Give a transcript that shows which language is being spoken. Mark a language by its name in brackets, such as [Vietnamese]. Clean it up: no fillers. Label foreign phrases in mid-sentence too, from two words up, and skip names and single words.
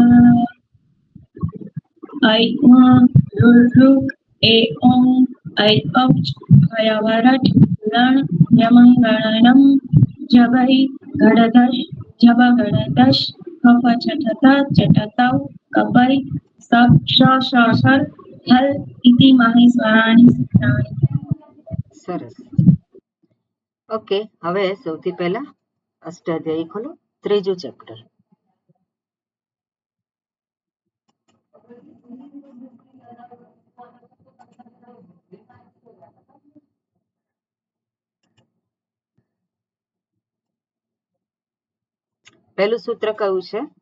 [Sanskrit] ऐ ऋक् ए ओं ऐ औच भयवरट् लण् यमङ्गणनं जगै गडदश् जबगडदश् कफ चटत चटतौ कपै सक्षर हल इति माहेश्वराणि सूत्राणि. [Gujarati] સરસ. ઓકે, હવે સૌથી પહેલા અષ્ટાધ્યાયી ખોલો, ત્રીજું ચેપ્ટર. પહેલું સૂત્ર કયું છે?